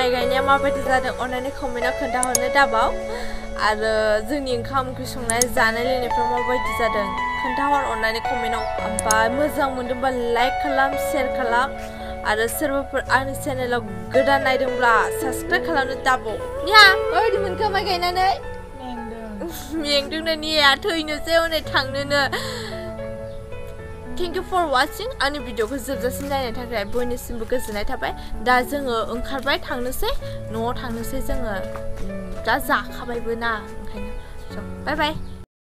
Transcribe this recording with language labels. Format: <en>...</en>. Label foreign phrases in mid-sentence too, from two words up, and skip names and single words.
<brx>गायनाया माबायदि जादों अननानै कमेन्टआव खोन्थाहरनो दाबाव आरो जोंनि ओंखाम ओंख्रि संनाय जानाय लोंनायफ्रा माबायदि जादों खोन्थाहर अननानै कमेन्टआव ओमफ्राय मोजां मोनदोंबा लाइक खालाम शेयार खालाम आरो सोरबाफोर आंनि चेनेलाव गोदान नायदोंब्ला साबस्क्राइब खालामनो दाबाव निया माबायदि मोनखो माइ गायनानै मेंदोंनो निया थैनोसै हनै थांनोनो</brx> <en>Thank you for watching</en> <brx>आंनि भिडिअखौ जोबजासिम नायनो थाखाय बयनिसिमबो गोजोननाय थाबाय दा जोङो ओंखारबाय थांनोसै न'आव थांनोसै जोङो दा जाखाबायबो ना ओंखायनो</brx> <en>bye bye</en>